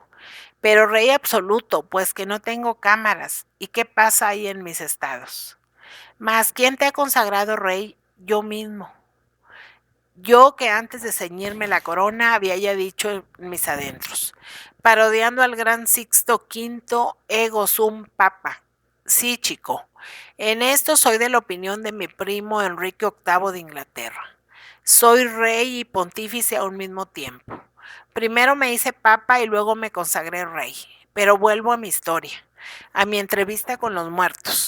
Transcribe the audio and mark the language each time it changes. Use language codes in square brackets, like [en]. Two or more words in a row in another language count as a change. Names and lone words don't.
[es] Pero rey absoluto, pues que no tengo cámaras. ¿Y qué pasa ahí en mis estados? Mas, ¿quién te ha consagrado rey? Yo mismo. Yo que antes de ceñirme la corona había ya dicho en mis adentros, parodiando al gran Sixto V, [la] ego sum papa. [es] Sí, chico, en esto soy de la opinión de mi primo Enrique VIII de Inglaterra. Soy rey y pontífice a un mismo tiempo. Primero me hice papa y luego me consagré rey. Pero vuelvo a mi historia, a mi entrevista con los muertos.